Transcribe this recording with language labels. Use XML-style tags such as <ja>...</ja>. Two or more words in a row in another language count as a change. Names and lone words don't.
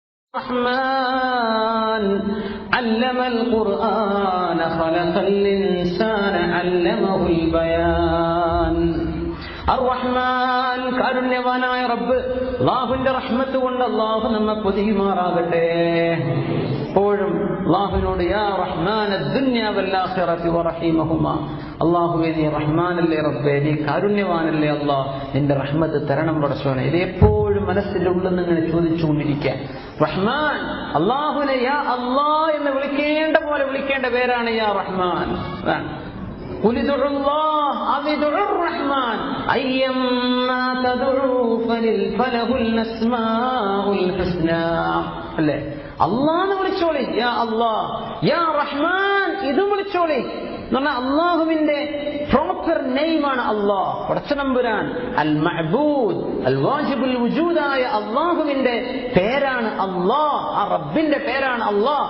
<ar>الرحمن علم القرآن خلق الإنسان علمه البيان.</ar> <ml>الرحمن കാരുണ്യവാനായ റബ്ബ്, അല്ലാഹുവിന്റെ റഹ്മത്ത് കൊണ്ട് അല്ലാഹു നമ്മെ പൊതിയുമാറാകട്ടെ. എപ്പോഴും അല്ലാഹുവിനോട്</ml> <ar>يا رحمن الدنيا والآخرة ورحيمهما,</ar> <ml>അല്ലാഹുവേ നീ റഹ്മാനല്ലേ റബ്ബേ, നീ കാരുണ്യവാനല്ലേ അല്ലാഹ്, നിന്റെ റഹ്മത്ത് തരണം പടച്ചോനെ. ഇത് എപ്പോഴും മനസ്സിന്റെ ഉള്ളിൽ നിന്ന് ഇങ്ങനെ ചോദിച്ചുകൊണ്ടിരിക്കുക. റഹ്മാൻ, അല്ലാഹുവിനെ</ml> <ar>يا الله</ar> <ml>എന്ന് വിളിക്കേണ്ട പോലെ വിളിക്കേണ്ട പേരാണ്</ml> <ar>يا رحمن. قل ادعوا الله أو ادعوا الرحمن أيما تدعوا فله الأسماء الحسنى.</ar> <ml>അല്ലേ, അല്ലാഹ് വിളിച്ചോളി,</ml> <ar>يا الله يا رحمن</ar> <ml>ഇതും വിളിച്ചോളി എന്ന് പറഞ്ഞാൽ അല്ലാഹുവിന്റെ</ml> <en>proper name</en> <ml>അല്ലാഹ്, പടച്ചതമ്പുരാൻ,</ml> <ar>المعبود الواجب الوجود</ar> <ml>അല്ലാഹുവിന്റെ പേരാണ് അല്ലാഹ്, ആ റബ്ബിന്റെ പേരാണ് അല്ലാഹ്.</ml>